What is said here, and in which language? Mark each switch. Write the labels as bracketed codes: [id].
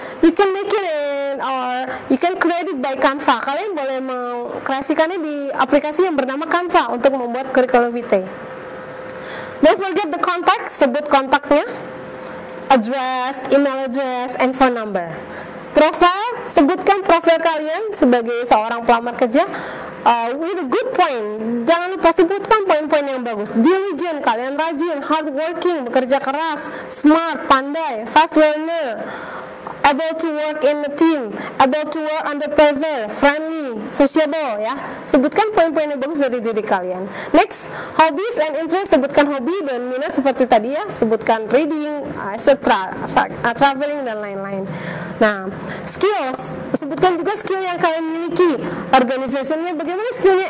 [en] You can make it or you can create it by Canva. [id] Kalian boleh mengkreasikannya di aplikasi yang bernama Canva untuk membuat curriculum vitae. [en] Don't forget the contact, [id] sebut kontaknya, [en] address, email address, and phone number. [id] Profile, sebutkan profil kalian sebagai seorang pelamar kerja [en] with a good point. [id] Jangan lupa sebutkan poin-poin yang bagus. [en] Diligent, [id] kalian rajin, [en] hardworking, [id] bekerja keras, [en] smart, [id] pandai, [en] fast learner, able to work in a team, able to work under pressure, friendly, sociable ya. [id] Sebutkan poin-poin yang bagus dari diri kalian. [en] Next, hobbies and interest, [id] sebutkan hobi dan minat seperti tadi ya. Sebutkan reading, etc., traveling dan lain-lain. Nah, skills, sebutkan juga skill yang kalian miliki. Organisasinya bagaimana skillnya?